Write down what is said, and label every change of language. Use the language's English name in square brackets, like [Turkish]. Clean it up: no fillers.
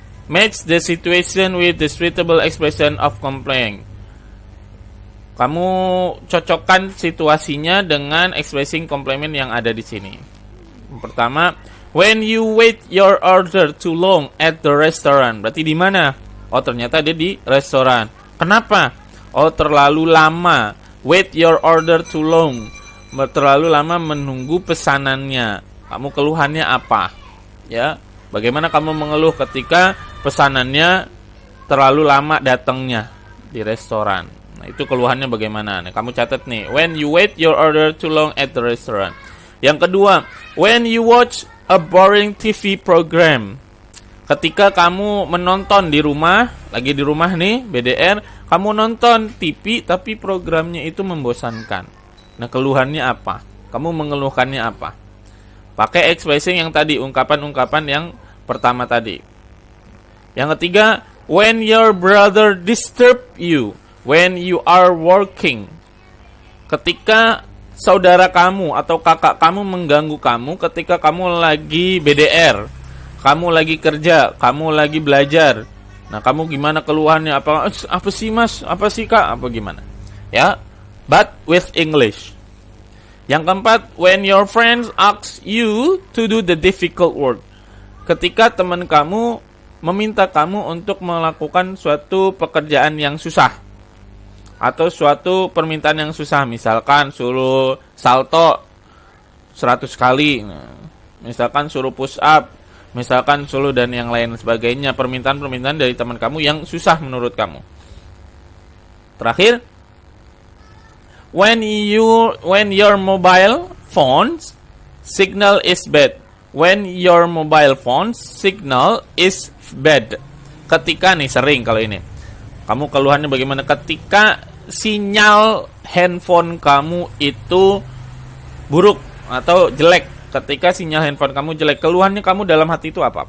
[English] Match the situation with the suitable expression of complaint. [Indonesian] Kamu cocokkan situasinya dengan [English] expressing compliment [Indonesian] yang ada di sini. Pertama, [English] when you wait your order too long at the restaurant. [Indonesian] Berarti di mana? Oh, ternyata dia di restoran. Kenapa? Oh, terlalu lama. [English] Wait your order too long. [Indonesian] Terlalu lama menunggu pesanannya. Kamu keluhannya apa? Ya, bagaimana kamu mengeluh ketika pesanannya terlalu lama datangnya di restoran? Nah, itu keluhannya bagaimana? Nah, kamu catat nih. [English] When you wait your order too long at the restaurant. [Indonesian] Yang kedua, [English] when you watch a boring TV program. [Indonesian] Ketika kamu menonton di rumah, lagi di rumah nih, BDR, kamu nonton TV tapi programnya itu membosankan. Nah, keluhannya apa? Kamu mengeluhkannya apa? Pakai expressing yang tadi, ungkapan-ungkapan yang pertama tadi. Yang ketiga, [English] when your brother disturb you when you are working. [Indonesian] Ketika saudara kamu atau kakak kamu mengganggu kamu ketika kamu lagi BDR, kamu lagi kerja, kamu lagi belajar. Nah, kamu gimana keluhannya? Apa sih mas? Apa sih kak? Apa gimana? Ya, [English] but with English. [Indonesian] Yang keempat, [English] when your friends ask you to do the difficult work. [Indonesian] Ketika teman kamu meminta kamu untuk melakukan suatu pekerjaan yang susah atau suatu permintaan yang susah, misalkan suruh salto 100 kali, misalkan suruh push up, misalkan suruh dan yang lain sebagainya, permintaan-permintaan dari teman kamu yang susah menurut kamu. Terakhir, [English] when your mobile phone's signal is bad. When your mobile phone's signal is bad. [Indonesian] Ketika nih sering kalau ini. Kamu keluhannya bagaimana ketika sinyal handphone kamu itu buruk atau jelek. Ketika sinyal handphone kamu jelek, keluhannya kamu dalam hati itu apa?